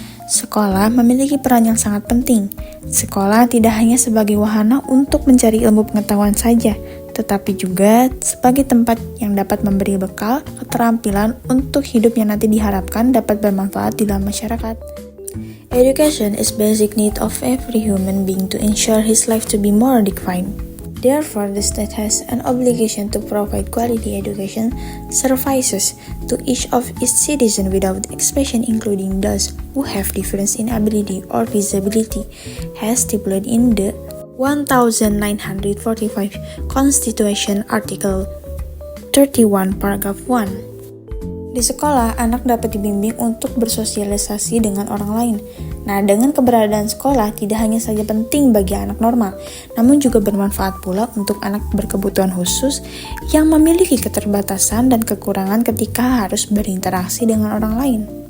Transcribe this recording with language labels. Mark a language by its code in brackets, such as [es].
[id] Sekolah memiliki peran yang sangat penting. Sekolah tidak hanya sebagai wahana untuk mencari ilmu pengetahuan saja, tetapi juga sebagai tempat yang dapat memberi bekal keterampilan untuk hidup yang nanti diharapkan dapat bermanfaat di dalam masyarakat. [en] Education is basic need of every human being to ensure his life to be more dignified. Therefore, the state has an obligation to provide quality education services to each of its citizens without exception, including those who have difference in ability or disability, as stipulated in the 1945 Constitution Article 31 Paragraph 1. [id] Di sekolah, anak dapat dibimbing untuk bersosialisasi dengan orang lain. Nah, dengan keberadaan sekolah tidak hanya saja penting bagi anak normal, namun juga bermanfaat pula untuk anak berkebutuhan khusus yang memiliki keterbatasan dan kekurangan ketika harus berinteraksi dengan orang lain.